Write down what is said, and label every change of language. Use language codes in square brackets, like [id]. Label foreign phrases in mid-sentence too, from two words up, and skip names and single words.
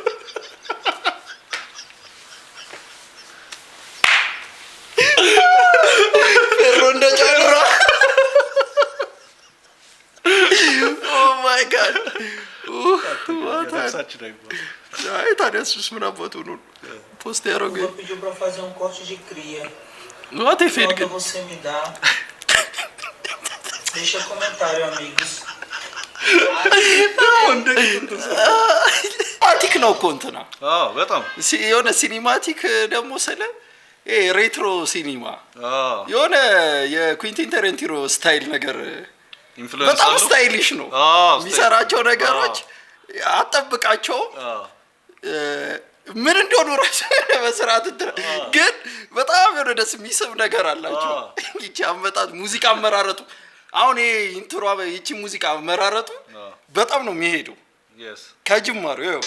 [am] ፌሮ እንደጨራ [en] oh my god [am] አይ ታዲያ እሱስ ምን አባቱ ነው ፖስት ያደረገው? [pt] pediu pra fazer um corte de cria. [en] What if it [pt] Quanto você me dá? Deixa comentário, amigos. [am] ሲኒማቲክ ነው እኮ እንትና በጣም የሆነ ሲኒማቲክ ደግሞ ስለ ሬትሮ ሲኒማ የሆነ የኩዊንቲን ታራንቲኖ ስታይል ነገር ኢንፍሉዌንስ በጣም ስታይሊሽ ነው የሚሰራቸው ነገሮች። አጠብቃቸው ምን እንደሆኑ ራሱ በስርዓት ግን በጣም የሆነ ደስ የሚስብ ነገር አላቸው። ይቺ አመጣጥ ሙዚቃ አመራረጡ አሁን ይሄ ኢንትሮ ይቺ ሙዚቃ አመራረጡ በጣም ነው የሚሄደው ከጅማሩ ይኸው